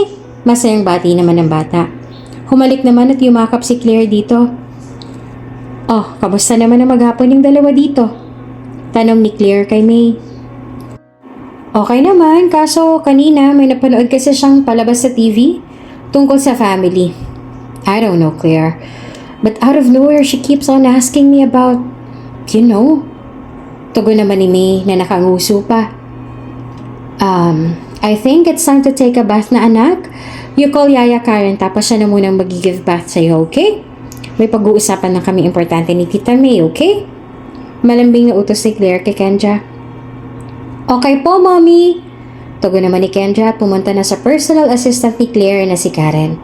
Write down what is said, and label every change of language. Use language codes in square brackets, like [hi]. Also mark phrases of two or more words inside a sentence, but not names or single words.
[tl] Masayang bati naman ng bata. Humalik naman at yumakap si Claire dito. Oh, kamusta naman ang maghapon yung dalawa dito? Tanong ni Claire kay May. Okay naman, kaso kanina may napanood kasi siyang palabas sa TV tungkol sa family. [en] I don't know, Claire. But out of nowhere, she keeps on asking me about, [tl] Tugon naman ni May na nakanguso pa. [en] I think it's time to take a bath [tl] na anak. [en] You call [tl] Yaya Karen tapos siya na munang mag-give bath sa'yo, okay? May pag-uusapan na kami importante ni Tita May, okay? Malambing na utos ni Claire kay Kendra. Okay po, Mommy! Tugon naman ni Kendra at pumunta na sa personal assistant ni Claire na si Karen.